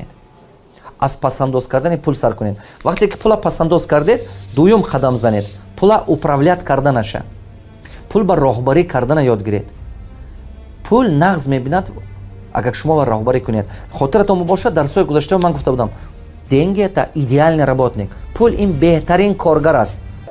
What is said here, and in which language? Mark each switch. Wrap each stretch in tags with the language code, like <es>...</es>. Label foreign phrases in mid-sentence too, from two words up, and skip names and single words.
<tg>Аз пасандоз кардани пул сар кунед. Вақте ки пула пасандоз кардед, дуюм қадам занед. Пула управлят карданаша. Пул ба роҳбарӣ кардана ёд гиред. Пул нағз мебинад, агар шумо ба роҳбарӣ кунед. Хотиратон бошад, дарсҳои гузашта ман гуфта будам,</tg> <ru>деньги это идеальный работник.</ru> <tg>Пул ин беҳтарин коргар аст.</tg>